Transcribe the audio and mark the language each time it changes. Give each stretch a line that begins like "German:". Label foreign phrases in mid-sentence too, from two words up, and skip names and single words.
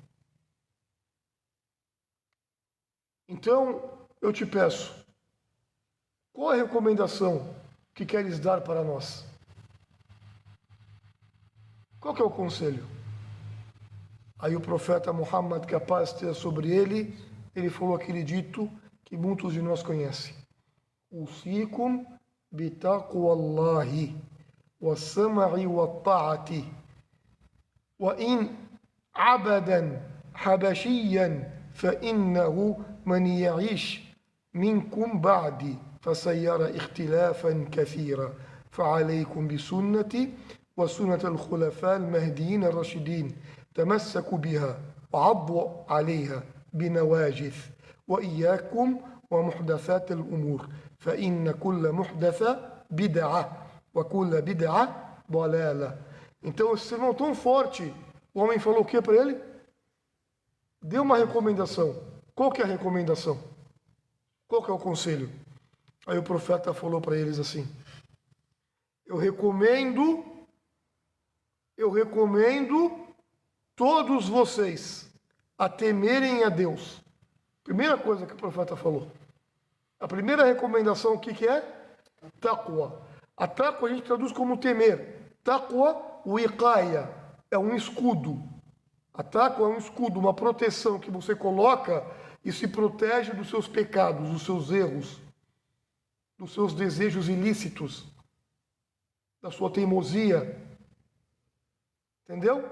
Portuguese: Então, eu te peço, qual a recomendação que queres dar para nós? Qual que é o conselho? Aí o profeta Muhammad, que a paz esteja sobre ele, ele falou aquele dito que muitos de nós conhecem:
Arabic: أوصيكم بتقوى الله والسمع والطاعة وإن عبدا حبشيا فإنه من يعيش منكم بعدي فسيرى اختلافا كثيرا فعليكم بسنتي وسنة الخلفاء المهديين الراشدين تمسكوا بها وعضوا عليها بنواجذ وإياكم ومحدثات الأمور فإن كل محدثة بدعة وكل بدعة ضلالة.
Portuguese: Então esse sermão tão forte, o homem falou o que para ele? Deu uma recomendação. Qual que é a recomendação? Qual que é o conselho? Aí o profeta falou para eles assim: eu recomendo todos vocês a temerem a Deus. Primeira coisa que o profeta falou. A primeira recomendação, o que é? Taqwa. A taqwa a gente traduz como temer.
Arabic: تقوى وقاية,
Portuguese: é um escudo. A taqwa é um escudo, uma proteção que você coloca e se protege dos seus pecados, dos seus erros, dos seus desejos ilícitos, da sua teimosia. Entendeu?